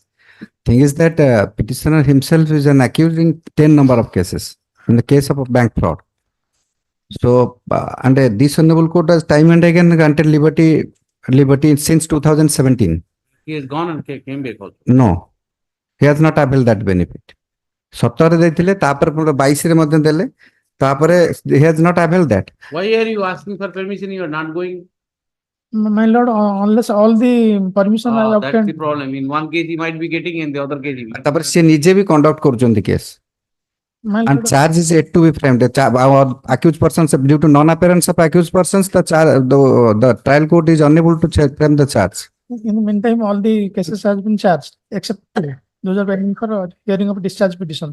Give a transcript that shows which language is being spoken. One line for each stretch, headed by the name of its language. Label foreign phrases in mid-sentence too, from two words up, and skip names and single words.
English: Thing is that petitioner himself is an accused in 10 number of cases in the case of a bank fraud. So and this honorable court has time and again granted liberty since 2017. He has gone and came back also. No, he has not availed that benefit.
Odia: 17 ଦେଇଥିଲେ ତାପରେ 22 ରେ ମଧ୍ୟ ଦେଲେ ତାପରେ
English: he has not availed that. Why are you asking for permission? You are not going. My lord, unless all the permission I That's obtained. the problem. In one case he might be getting, in the other case he will.
Odia: ତାପରେ ସେ ନିଜେ ବି conduct କରୁଛନ୍ତି case.
English: My And lord, charge is yet to be framed. Our accused persons, due to non-appearance of accused persons, the trial court is unable to frame the charge. in the meantime, all the cases has been charged except 2. Those are pending for hearing of discharge petition.